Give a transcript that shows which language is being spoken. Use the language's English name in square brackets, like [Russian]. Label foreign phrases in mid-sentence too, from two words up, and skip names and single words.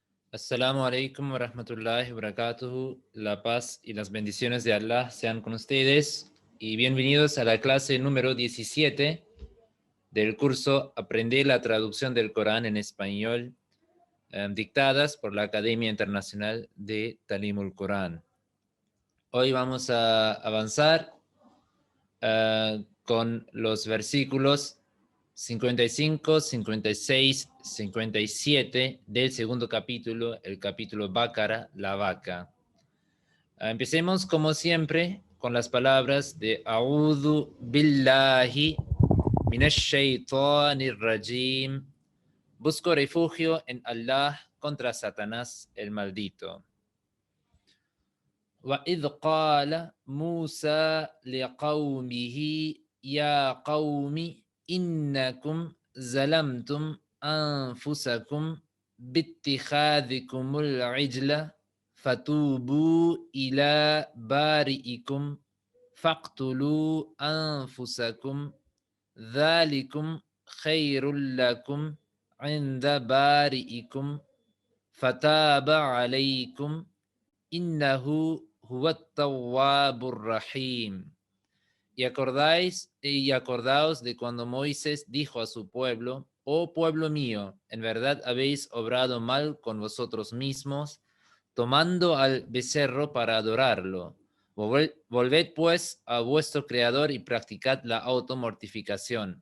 [Arabic] السلام عليكم ورحمة الله وبركاته. [Spanish] La paz y las bendiciones de Allah sean con ustedes y bienvenidos a la clase número 17 del curso Aprender la traducción del Corán en español, dictadas por la Academia Internacional de Talimul Corán. Hoy vamos a avanzar con los versículos 55, 56, 57 del segundo capítulo, el capítulo Bácara, la vaca. Empecemos como siempre con las palabras de [Arabic] أعوذ بالله من الشيطان الرجيم. [Spanish] Busco refugio en Allah contra Satanás el maldito. [Arabic] وَإِذْ قَالَ مُوسَى لِقَوْمِهِ يَا قَوْمِ إِنَّكُمْ ظَلَمْتُمْ أَنفُسَكُمْ بِاتِّخَاذِكُمُ الْعِجْلَ فَتُوبُوا إِلَى بَارِئِكُمْ فَاقْتُلُوا أَنفُسَكُمْ ذَلِكُمْ خَيْرٌ لَكُمْ عِنْدَ بَارِئِكُمْ فَتَابَ عَلَيْكُمْ إِنَّهُ هُوَ التَّوَّابُ الرَّحِيمُ. [Spanish] Y acordaos de cuando Moisés dijo a su pueblo: oh pueblo mío, en verdad habéis obrado mal con vosotros mismos, tomando al becerro para adorarlo. Volved pues a vuestro Creador y practicad la automortificación.